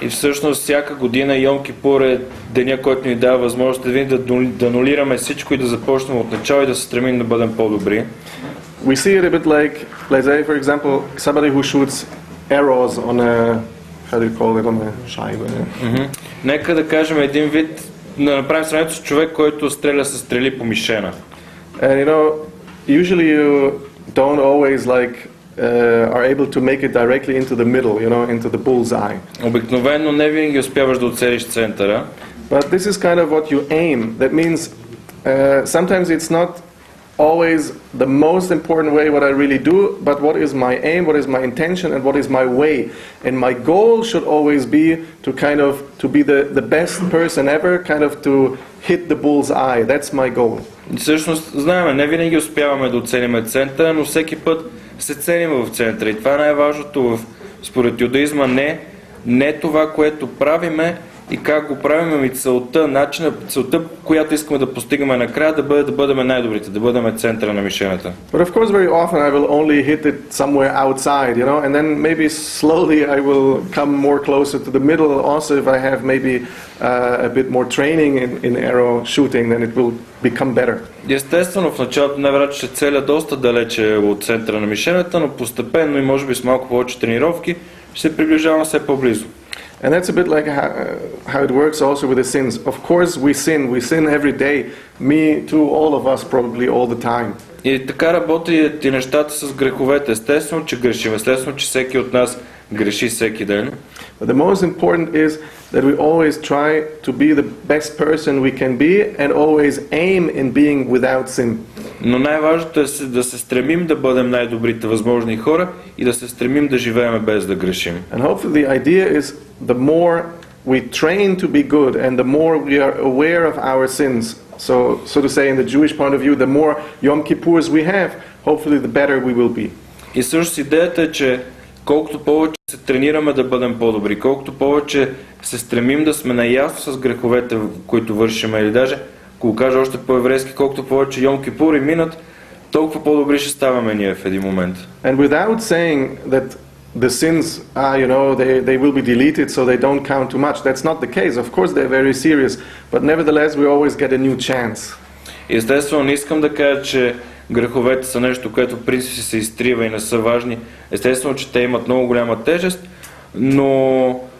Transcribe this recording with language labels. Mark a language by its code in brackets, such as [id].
[bg] И всъщност всяка година Йом Кипур е деня, който ни дава възможност да анулираме всичко и да започнем от начало и да се стремим да бъдем по-добри. [en] We see it a bit like, let's say for example, somebody who shoots arrows on a, how do you call it, on a [bg] шайба. Нека да кажем един вид, да направим сравнението с човек, който стреля със стрели по мишена. [en] And you know, usually you don't always like are able to make it directly into the middle, you know, into the bullseye. [bg] Обикновено не винаги успяваш да оцелиш центъра. [en] But this is kind of what you aim. That means sometimes it's not always the most important way what I really do, but what is my aim, what is my intention, and what is my way. And my goal should always be to be the best person ever, kind of to hit the bullseye. That's my goal. [bg] Всъщност, знаем, не винаги успяваме да оценим центъра, но всеки път се ценим в центъра. И това е най-важното според юдаизма, не това, което правиме и как го правим, ами целта, която искаме да постигаме накрая, да бъдем най-добрите, да бъдем центъра на мишената. [en] But of course very often I will only hit it somewhere outside, you know, and then maybe slowly I will come more closer to the middle. Also if I have maybe a bit more training in arrow shooting, then it will become better. [bg] Естествено, в началото най-вероятно ще целя доста далече от центъра на мишената, но постепенно и може би с малко повече тренировки ще се приближавам все по-близо. [en] And that's a bit like how it works also with the sins. Of course we sin every day. Me too, all of us probably all the time. [bg] И така работят и нещата с греховете. Естествено, че грешим. Естествено, че всеки от нас греши всеки ден. [en] But the most important is that we always try to be the best person we can be and always aim in being without sin. [bg] Но най-важното е да се стремим да бъдем най-добрите възможни хора и да се стремим да живеем без да грешим. [en] And hopefully the idea is the more we train to be good and the more we are aware of our sins. So to say in the Jewish point of view, the more Yom Kippurs we have, hopefully the better we will be. [bg] И също идеята е, че колкото повече се тренираме да бъдем по-добри, колкото повече се стремим да сме наясно с греховете, които вършим, или даже, ако го кажа още по-еврейски, колкото повече Йом Кипури минат, толкова по-добри ще ставаме ние в един момент. [en] And without saying that the sins you know, they will be deleted so they don't count too much, that's not the case. Of course they're very serious, but nevertheless we always get a new chance. [bg] Естествено, не искам да кажа, че греховете са нещо, което в принцип се изтрива и не са важни. Естествено, че те имат много голяма тежест, но